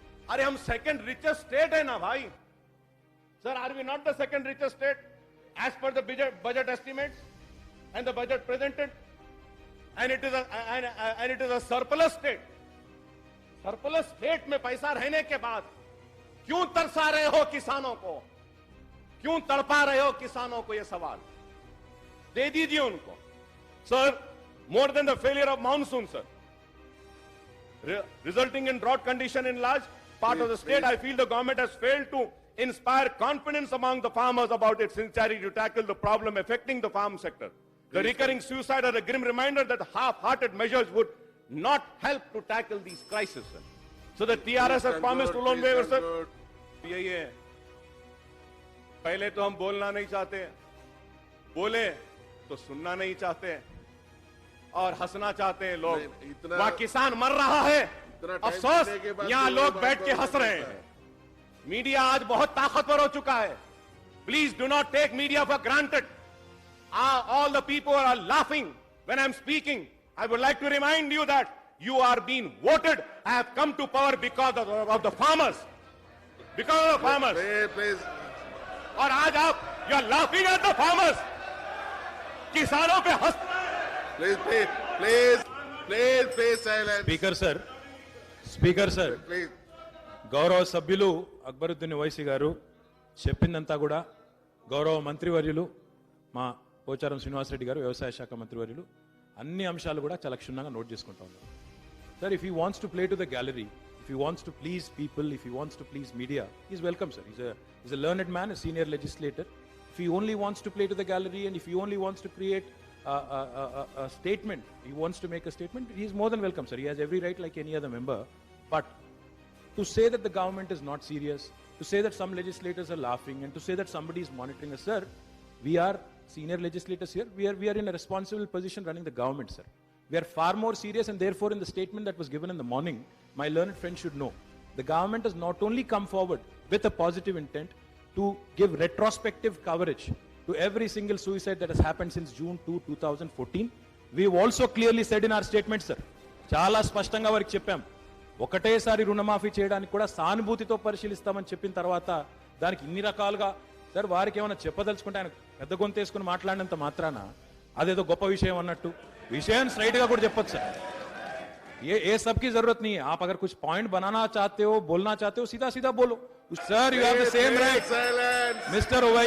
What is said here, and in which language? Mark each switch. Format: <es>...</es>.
<hi>अरे हम second richest state है ना भाई.</hi> <en>Sir, are we not the second richest state as per the budget estimates and the budget presented? And it is a surplus state.</en> <hi>Surplus state में पैसा रहने के बाद क्यों तरसा रहे हो किसानों को? क्यों तड़पा रहे हो किसानों को? यह सवाल दे दीजिए उनको.</hi> <en>Sir, more than the failure of monsoon, sir, resulting in drought condition in large part of the state, I feel the government has failed to inspire confidence among the farmers about its sincerity to tackle the problem affecting the farm sector. The recurring suicide are a grim reminder that half-hearted measures would not help to tackle these crises, sir. So the TRS has promised to loan waiver, sir.</en> <hi>यही है. पहले तो हम बोलना नहीं चाहते, बोले तो सुनना नहीं चाहते और हंसना चाहते हैं लोग. वहां किसान मर रहा है, अफसोस यहां लोग बैठ के हंस रहे हैं. मीडिया आज बहुत ताकतवर हो चुका है.</hi> <en>Please do not take media for granted. All the people are laughing when I'm speaking. I would like to remind you that you are being voted. I have come to power because of the farmers. Because of the farmers. Please.</en> <hi>और आज आप</hi> <en>you are laughing at the farmers.</en> <hi>किसानों पे हंस.</hi> <en>Please silence.</en> <te>Speaker sir</te> <en>Please.</en> <te>గౌరవ సభ్యులు అక్బరుద్దీన్ ఓవైసీ గారు చెప్పిందంతా కూడా గౌరవ మంత్రివర్యులు మా పోచారం శ్రీనివాసరెడ్డి గారు వ్యవసాయ శాఖ మంత్రివర్యులు అన్ని అంశాలు కూడా చాలా క్షుణ్ణంగా నోట్ చేసుకుంటా ఉన్నారు.</te> <en>Sir, if he wants to play to the gallery, if he wants to please people, if he wants to please media, is welcome sir. Is a learned man, a senior legislator. If he only wants to play to the gallery and if he only wants to create a statement, he wants to make a statement, he is more than welcome, sir. He has every right like any other member. But to say that the government is not serious, to say that some legislators are laughing, and to say that somebody is monitoring us, sir, we are senior legislators here. We are in a responsible position running the government, sir. We are far more serious, and therefore in the statement that was given in the morning, my learned friend should know, the government has not only come forward with a positive intent to give retrospective coverage to every single suicide that has happened since June 2, 2014. We've also clearly said in our statement, sir,</en> <te>చాలా స్పష్టంగా వారికి చెప్పాం, ఒకటేసారి రుణమాఫీ చేయడానికి కూడా సానుభూతితో పరిశీలిస్తామని చెప్పిన తర్వాత దానికి ఇన్ని రకాలుగా, సార్, వారికి ఏమైనా చెప్పదలుచుకుంటే ఆయన పెద్ద గొంతేసుకుని మాట్లాడినంత మాత్రాన అదేదో గొప్ప విషయం అన్నట్టు విషయం స్ట్రైట్ గా కూడా చెప్పొచ్చు సార్.</te> <hi>ये सब की जरूरत नहीं है. आप अगर कुछ पॉइंट बनाना चाहते हो, बोलना चाहते हो, सीधा सीधा बोलो.</hi> <en>Sir, you have the same right. Mr.</en>